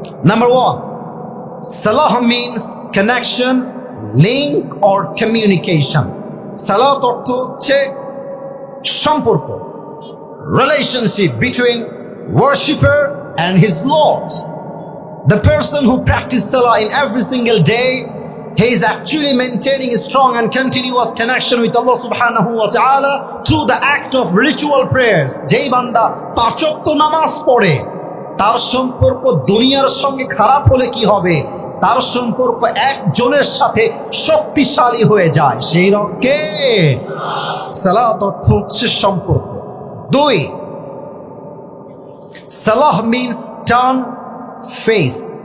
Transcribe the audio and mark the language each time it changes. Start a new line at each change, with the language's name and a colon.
English: Number one, সালাহ means connection, link or communication.
Bangla: সালাত অর্থ হচ্ছে সম্পর্ক,
English: Relationship between worshipper and his lord. The person who practices salah in every single day, he is actually maintaining a strong and continuous connection with Allah subhanahu wa ta'ala through the act of ritual prayers.
Bangla: যেই বান্দা পাঁচ ওয়াক্ত নামাজ পড়ে, তার সম্পর্ক দুনিয়ার সঙ্গে খারাপ হলে কি হবে? তার সম্পর্ক একজনের সাথে শক্তিশালী হয়ে যায়, সেই রকমকে সালাত অর্থ হচ্ছে সম্পর্ক। দুই,
English: সালাহ means turn face.